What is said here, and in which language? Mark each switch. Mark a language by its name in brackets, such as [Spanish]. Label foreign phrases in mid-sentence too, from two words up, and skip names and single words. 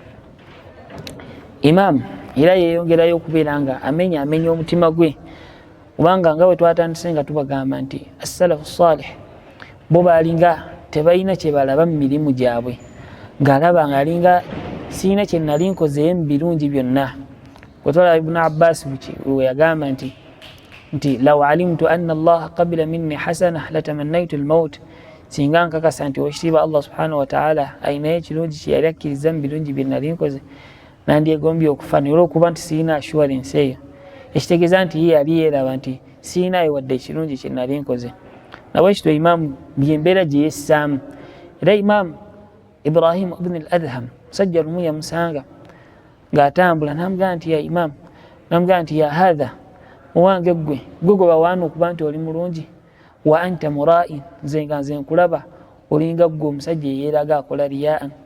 [Ganda] Imaamu era yeeyongerayo okubeera nga amenya omutima gwe, kubanga nga bwe twatandise nga tubagamba nti [Arabic] السلف الصالح [Ganda] bo baalinga tebalina kye balaba mu mirimu gyabwe, ng'alaba ng'alinga siina kye nali nkozeeyo mu birungi byonna. Kwetwala Ibn Abbas we yagamba nti [Arabic] لو علمت أن الله قبل مني حسنة لتمنيت الموت, [Ganda] singa nkakasa nti Oweekitiibwa [Arabic] الله سبحانه وتعالى [Ganda] ayinayo ekirungi kye yali akkiriza mu birungi bye nali nkoze nandyegombye okufa, naye olw'okuba nti siina assurance eyo ekitegeeza nti ye yali yeeraba nti siinayo wadde ekirungi kye nali nkoze. Nabwekityo Imaamu byembeera gye yessaamu. Era Imaamu Ibrahim ibn al-Adham musajja lumu yamusanga ng'atambula namugamba nti ya Imaamu, namugamba nti [Arabic] يا هذا [Ganda] owange gwe gwe bawaana okuba nti oli mulungi, [Arabic] وأنت مراء, [Ganda] nze nga nze nkulaba olinga gwe omusajja eyeeraga akola riyaan.